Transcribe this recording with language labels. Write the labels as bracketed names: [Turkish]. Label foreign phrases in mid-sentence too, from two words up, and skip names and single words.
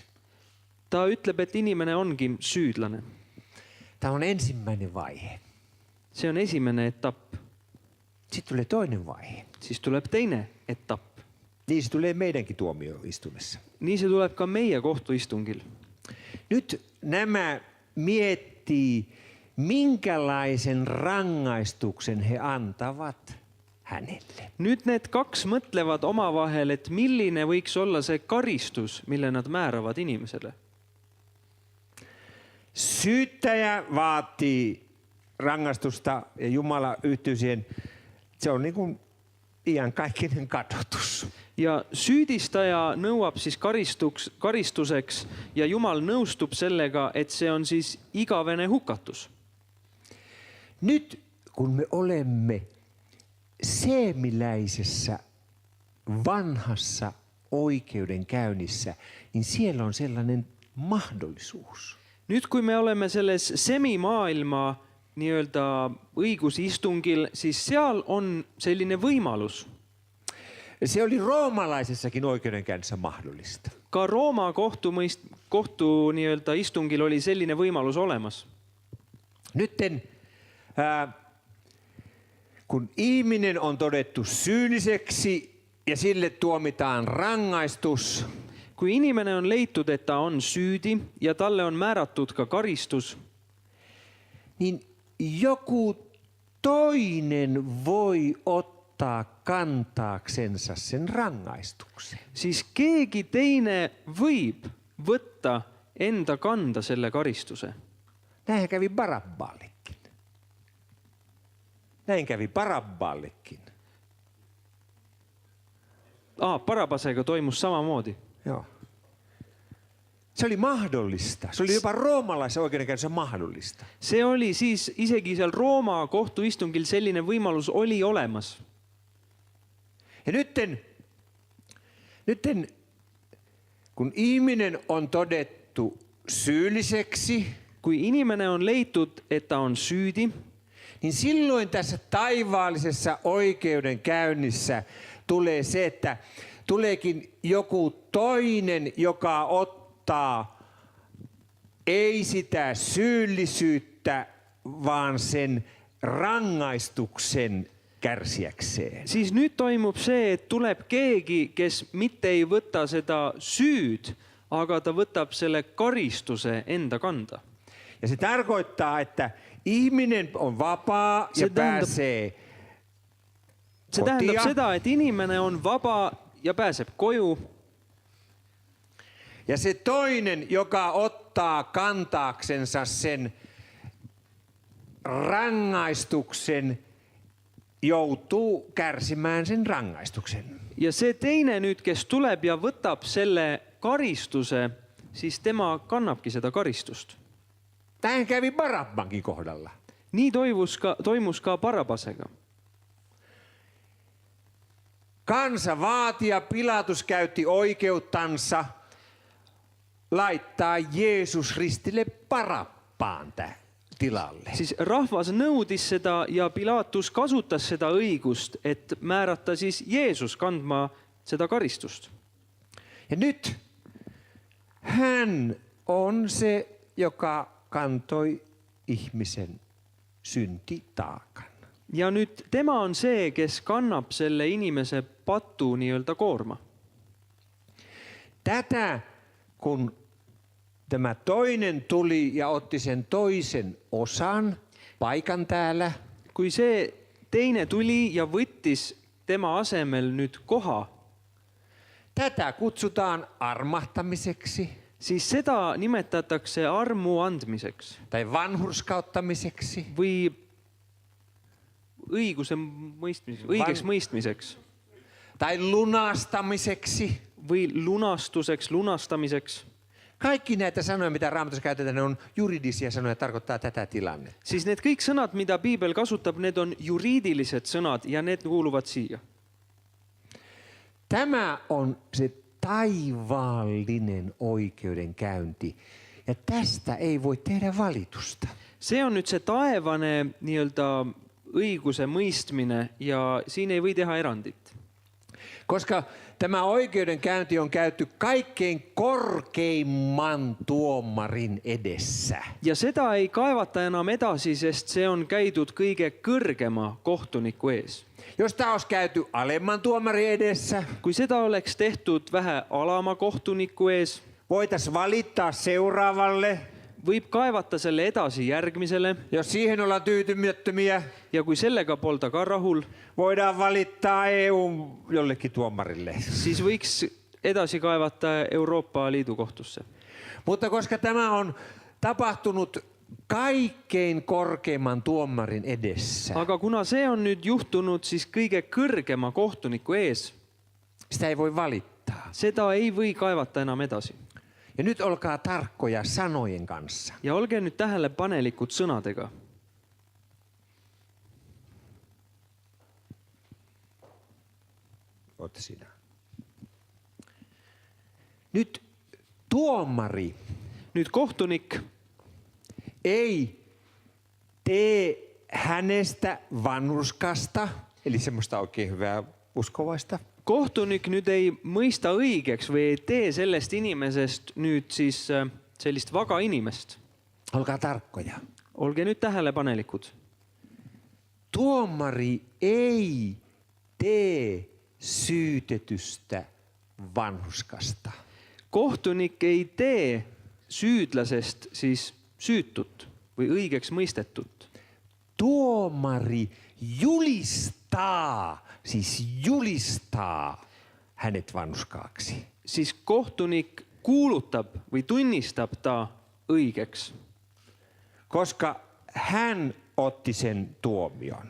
[Estonian] Ta ütleb, et inimene ongi süüdlane. [Finnish] Tämä on ensimmäinen vaihe. [Estonian] See on esimene etapp. [Finnish] Sitten tulee toinen vaihe. [Estonian] Siis tuleb teine etapp. [Finnish] Niin se tulee meidänkin tuomioistumessa. [Estonian] Nii see tuleb ka meie kohtuistungil. [Finnish] Nyt nämä miettii, minkälaisen rangaistuksen he antavat hänelle. [Estonian] Nüüd need kaks mõtlevad omavahel, et milline võiks olla see karistus, mille nad määravad inimesele. [Finnish] Syyttäjä vaatii rangaistusta ja Jumala yhtyy siihen. Se on niin kuin iankaikkinen kadotus. [Estonian] Ja süüdistaja nõuab siis karistuseks ja Jumal nõustub sellega, et see on siis igavene hukatus. [Finnish] Nyt kun me olemme seemiläisessä vanhassa oikeudenkäynnissä, niin siellä on sellainen mahdollisuus. [Estonian] Nüüd, kui me oleme selles semimaailma nii-öelda õigusistungil, siis seal on selline võimalus. [Finnish] Se oli roomalaisessakin oikeudenkäynnissä mahdollista. [Estonian] Ka Rooma kohtu nii-öelda istungil oli selline võimalus olemas. [Finnish] Nytten kun ihminen on todettu syylliseksi ja sille tuomitaan rangaistus, [Estonian] Kui inimene on leitud, et ta on süüdi ja talle on määratud ka karistus, [Finnish] niin joku toinen voi ottaa kantaaksensa sen rangaistuksen. [Estonian] siis keegi teine võib võtta enda kanda selle karistuse. [Finnish] Näinhän kävi Barabbaallekin. Näin kävi Barabbaallekin. [Estonian] Barabasega toimus samamoodi. [Finnish] Joo. Se oli mahdollista. Se oli jopa roomalaisen oikeudenkäynnissä mahdollista. [Estonian] See oli siis isegi seal Rooma kohtuistungil selline võimalus oli olemas. [Finnish] Ja nytten kun ihminen on todettu syylliseksi, [Estonian] Kui inimene on leitud, et ta on süüdi, [Finnish] niin silloin tässä taivaallisessa oikeudenkäynnissä tulee se, että tuleekin joku toinen, joka ottaa ei sitä syyllisyyttä, vaan sen rangaistuksen kärsiäkseen. [Estonian] Siis nyt toimub see, et tuleb keegi, kes mitte ei võta seda süüd, aga ta võtab selle karistuse enda kanda. [Finnish] Ja se tarkoittaa, että ihminen on vapaa ja pääsee [Estonian] Se tähendab [Finnish] kotia. [Estonian] seda, et inimene on vaba ja pääseb koju. [Finnish] Ja se toinen, joka ottaa kantaaksensa sen rangaistuksen, joutuu kärsimään sen rangaistuksen. [Estonian] Ja see teine nüüd, kes tuleb ja võtab selle karistuse, siis tema kannabki seda karistust. [Finnish] Tähän kävi Barabbankin kohdalla. [Estonian] Nii toimus ka Barabasega. [Finnish] Kansa vaati ja Pilatus käytti oikeuttansa laittaa Jeesus ristille Barabbaan tilalle. [Estonian] Siis rahvas nõudis seda ja Pilatus kasutas seda õigust, et määrata siis Jeesus kandma seda karistust. [Finnish] Ja nyt hän on se, joka kantoi ihmisen syntitaakan. [Estonian] Ja nüüd tema on see, kes kannab selle inimese patu nii-öelda koorma. [Finnish] Tätä kun tämä toinen tuli ja otti sen toisen osan paikan täällä, [Estonian] Kui see teine tuli ja võttis tema asemel nüüd koha, [Finnish] tätä kutsutaan armahtamiseksi [Estonian] siis seda nimetatakse armu andmiseks [Finnish] tai vanhurskauttamiseksi [Estonian] või õigeks mõistmiseks [Finnish] tai lunastamiseksi. [Estonian] või lunastamiseks. [Finnish] Kaikki näitä sanoja, mitä Raamatussa käytetään, ne on juridisia sanoja, tarkoittaa tätä tilannetta. [Estonian] Siis need kõik sõnad, mida Piibel kasutab, need on juriidilised sõnad ja need kuuluvad siia. [Finnish] Tämä on se taivaallinen oikeudenkäynti ja tästä ei voi tehdä valitusta. [Estonian] See on nüüd see taevane nii-öelda õiguse mõistmine ja siin ei või teha erandit. [Finnish] Koska tämä oikeudenkäynti on käyty kaikkein korkeimman tuomarin edessä. [Estonian] Ja seda ei kaevata enam edasi, sest see on käidud kõige kõrgema kohtuniku ees. [Finnish] Jos tämä olisi käyty alemman tuomarin edessä, [Estonian] Kui seda oleks tehtud vähe alama kohtuniku ees, [Finnish] voitaisiin valittaa seuraavalle. [Estonian] võib kaevata selle edasi järgmisele [Finnish] Jos siihen ollaan tyytymättömiä, [Estonian] ja kui sellega polda ka rahul, [Finnish] voidaan valittaa EU jollekin tuomarille. [Estonian] siis võiks edasi kaevata Euroopa Liidu kohtusse. [Finnish] Mutta koska tämä on tapahtunut kaikkein korkeimman tuomarin edessä, [Estonian] Aga kuna see on nüüd juhtunud siis kõige kõrgema kohtuniku ees, [Finnish] sitä ei voi valittaa. [Estonian] seda ei või kaevata enam edasi. [Finnish] Ja nyt olkaa tarkkoja sanojen kanssa. [Estonian] Ja olge nüüd tähelepanelikud sõnadega. [Finnish] Ootte siinä. Nyt tuomari [Estonian] Nüüd kohtunik [Finnish] ei tee hänestä vanhurskasta, eli semmoista oikein hyvää uskovaista, [Estonian] Kohtunik nüüd ei mõista õigeks või ei tee sellest inimesest nüüd siis sellist vaga inimest. [Finnish] olkaa tarkkoja. [Estonian] Olge nüüd tähelepanelikud. [Finnish] Tuomari ei tee syytetystä vanhurskasta. [Estonian] Kohtunik ei tee süüdlasest siis süütut või õigeks mõistetut. [Finnish] Tuomari julistaa hänet vanhurskaaksi. [Estonian] Siis kohtunik kuulutab või tunnistab ta õigeks, [Finnish] Koska hän otti sen tuomion.